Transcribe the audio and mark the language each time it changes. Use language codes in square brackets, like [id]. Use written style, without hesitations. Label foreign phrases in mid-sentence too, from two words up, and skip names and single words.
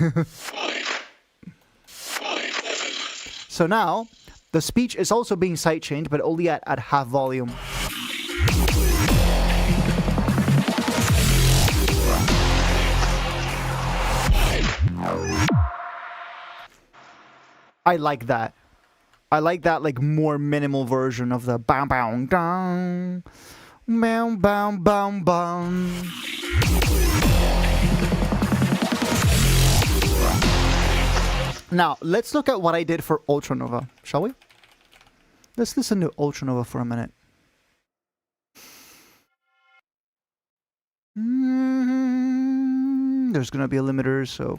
[en] So now, the speech is also being sidechained, but only at half volume. I like that. I like that like more minimal version of the bam bam dong, bam bam bam bam. Now, let's look at what I did for Ultranova, shall we? Let's listen to Ultranova for a minute. There's going to be a limiter, so...